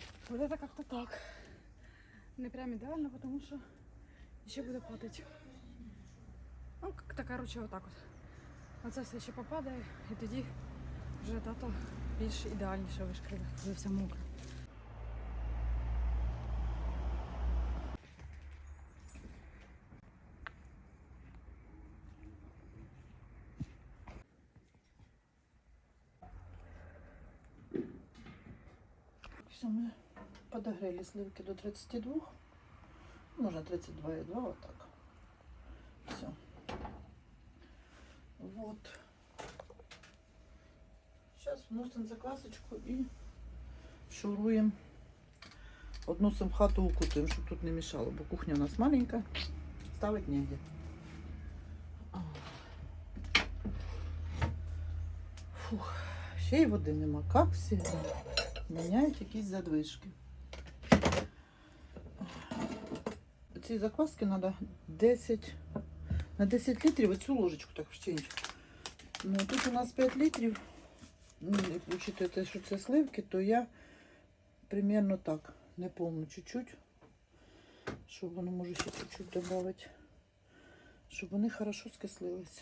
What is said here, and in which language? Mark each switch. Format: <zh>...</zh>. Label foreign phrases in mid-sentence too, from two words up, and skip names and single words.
<ru>Вот это как-то так.</ru> <uk>Не прям ідеально, тому що ще буде падати.</uk> <ru>Ну, как-то, короче,</ru> <uk>отак от. Оце все ще попадає, і тоді вже тато більш ідеальніше вишкриве, коли все мокре.</uk> <ru>Все, мы подогрели сливки до 32. Можно 32,2, вот так. Все. Вот. Сейчас вносим заквасочку и шуруем. Относим в хату, укутаем, чтобы тут не мешало, бо кухня у нас маленькая, ставить негде.</ru> <uk>Фух, ще й води нема,</uk> <ru>как всегда.</ru> <uk>Міняють якісь задвижки. Ці закваски треба 10 на 10 літрів оцю ложечку так вщенчик. Ну, тут у нас 5 літрів. Ну, як учитывая, що це сливки, то я примерно так, не повну чуть-чуть, щоб воно може ще чуть-чуть додати, щоб вони хорошо скислилися.</uk>